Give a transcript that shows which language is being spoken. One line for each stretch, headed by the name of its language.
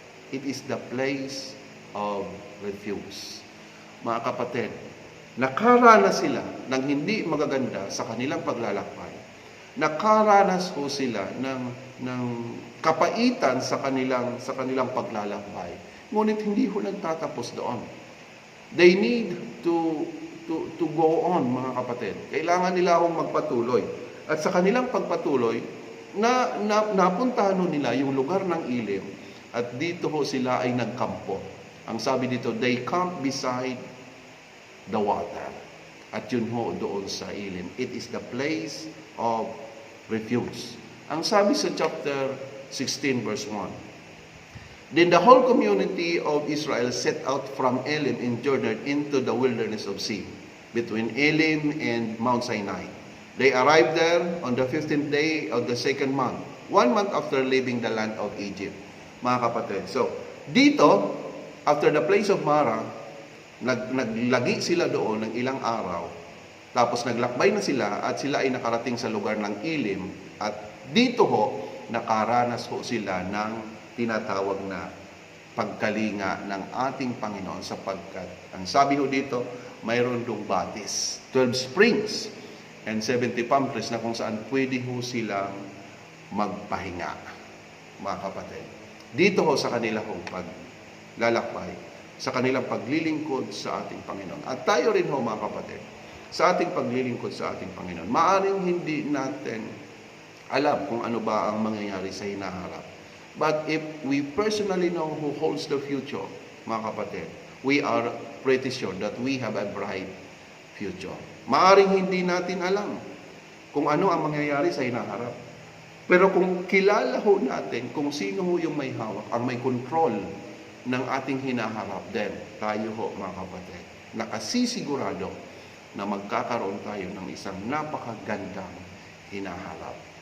English: It is the place of refuge.
Filipino: Mga kapatid, nakaranas sila ng hindi magaganda sa kanilang paglalakbay. Nakaranas ho sila ng kapaitan sa kanilang paglalakbay. Ngunit hindi ho nagtatapos doon.
English: They need to go on,
Filipino: mga kapatid. Kailangan nila akong magpatuloy. At sa kanilang pagpatuloy, napuntahan nila yung lugar ng Elim, at dito ho sila ay nagkampo. Ang sabi dito,
English: they camped beside the water.
Filipino: At yun ho doon sa Elim.
English: It is the place of refuge.
Filipino: Ang sabi sa
English: chapter 16 verse 1, then the whole community of Israel set out from Elim in Jordan into the wilderness of Sin, between Elim and Mount Sinai. They arrived there on the 15th day of the second month, 1 month after leaving the land of Egypt.
Filipino: Mga kapatid, so dito,
English: after the place of Mara,
Filipino: naglagi sila doon ng ilang araw, tapos naglakbay na sila at sila ay nakarating sa lugar ng Elim, at dito ho, nakaranas ho sila ng tinatawag na pagkalinga ng ating Panginoon, sapagkat ang sabi ho dito, mayroon dong batis,
English: 12 springs and 70 palm trees
Filipino: na kung saan pwede ho silang magpahinga, mga kapatid. Dito ho sa kanila hong paglalakbay, sa kanilang paglilingkod sa ating Panginoon. At tayo rin ho, mga kapatid, sa ating paglilingkod sa ating Panginoon, maaaring hindi natin alam kung ano ba ang mangyayari sa hinaharap.
English: But if we personally know who holds the future,
Filipino: mga kapatid,
English: we are pretty sure that we have a bright future.
Filipino: Maaaring hindi natin alam kung ano ang mangyayari sa hinaharap. Pero kung kilala ho natin kung sino ho yung may hawak, ang may control ng ating hinaharap, then tayo ho, mga kapatid, nakasisigurado na magkakaroon tayo ng isang napakagandang hinaharap.